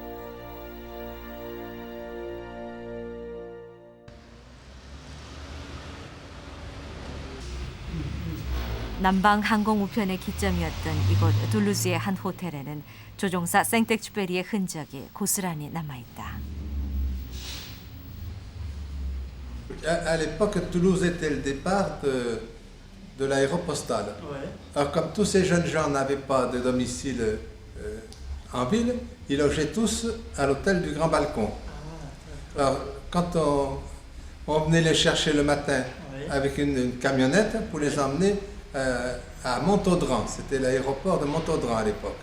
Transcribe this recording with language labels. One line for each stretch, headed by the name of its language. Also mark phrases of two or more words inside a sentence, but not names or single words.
Korean: 남방 항공 우편의 기점이었던 이곳 툴루즈의 한 호텔에는 조종사 생텍쥐페리의 흔적이 고스란히 남아있다.
French: À l'époque, Toulouse était le départ de l'aéropostale. Ouais. Alors, comme tous ces jeunes gens n'avaient pas de domicile en ville, ils logeaient tous à l'hôtel du Grand Balcon. Alors, quand on venait les chercher le matin avec une camionnette pour les emmener à Montaudran, c'était l'aéroport de Montaudran à l'époque.